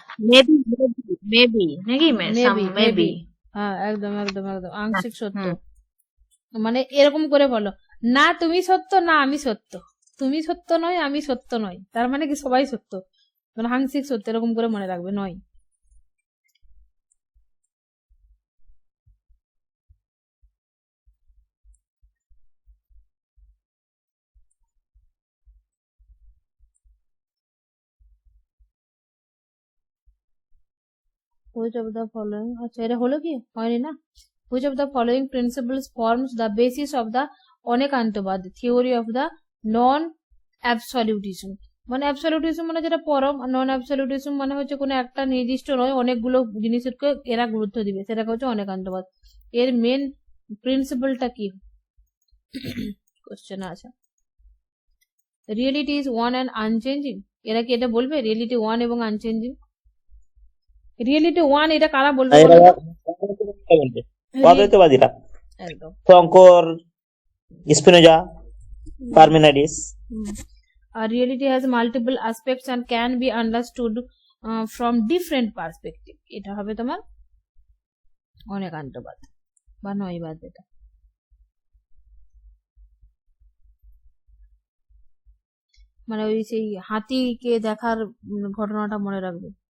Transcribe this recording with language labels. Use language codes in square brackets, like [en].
[en] Maybe maybe নাকি maybe maybe. [bn] হ্যাঁ, একদম একদম একদম আংশিক সত্য। হুম। মানে এরকম করে বলো, না তুমি সত্য না আমি সত্য, তুমি সত্য নয় আমি সত্য নয়, তার মানে কি সবাই সত্য, মানে আংশিক সত্য, এরকম করে মনে রাখবে। [en] নয় which of the following, [bn] আচ্ছা এটা হলো কি হয়নি না, [en] which of the following principles forms the basis of the Anekantavada theory of the non absolutism। [bn] মানে অ্যাবসলিউটিজম মানে যেটা পরম, নন অ্যাবসলিউটিজম মানে হচ্ছে কোনো একটা নির্দিষ্ট নয়, অনেকগুলো জিনিসকে এরা গুরুত্ব দিবে, সেটাকে হচ্ছে অনেকান্তবাদ। এর মেন প্রিন্সিপালটা কি কোশ্চেন আছে। [en] reality is one and unchanging, [bn] এরা কি এটা বলবে [en] Reality one এবং unchanging? [bn] রিয়েলিটি ওয়ান এটা কারা বলবে এরা বলো তো? বলবে অদ্বৈতবাদীরা, একদম। Shankar, Spinoza, পারমেনাইডিস। [en] Reality has multiple aspects and can be understood from different perspective, [bn] এটা হবে তোমার অনেকান্তবাদ বা নয়বাদ। এটা মানে ওই সেই হাতিকে দেখার ঘটনাটা মনে রাখবে।